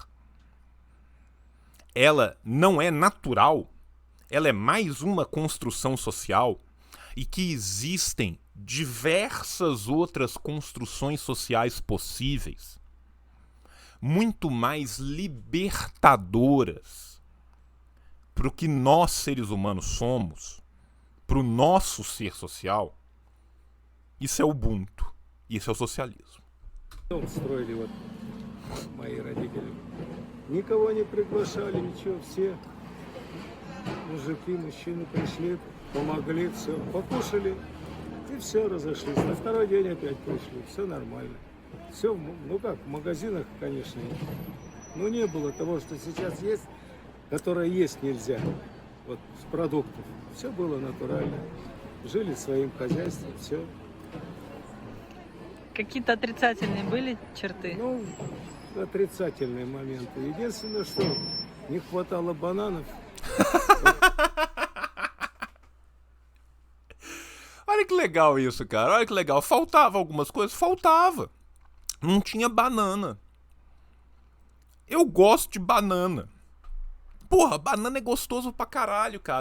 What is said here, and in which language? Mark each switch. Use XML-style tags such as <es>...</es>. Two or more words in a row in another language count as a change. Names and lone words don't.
<pt>ela não é natural, ela é mais uma construção social e que existem diversas outras construções sociais possíveis, muito mais libertadoras para o que nós, seres humanos, somos, para o nosso ser social. Isso é Ubuntu, isso é o socialismo.</pt> <ru>Строили вот мои родители. Никого не приглашали, ничего, все мужики, мужчины пришли, помогли, все, покушали и все, разошлись. На второй день опять пришли, все нормально. Все, ну как, в магазинах, конечно, но не было того, что сейчас есть, которое есть нельзя, вот с продуктов. Все было натурально, жили своим хозяйством, все. Какие-то отрицательные были черты? Ну, отрицательные моменты. Единственное, что не хватало бананов.</ru> <pt>Olha que legal isso, cara. Olha que legal. Faltava algumas coisas? Faltava. Não tinha banana. Eu gosto de banana. Porra, banana é gostoso pra caralho, cara.</pt>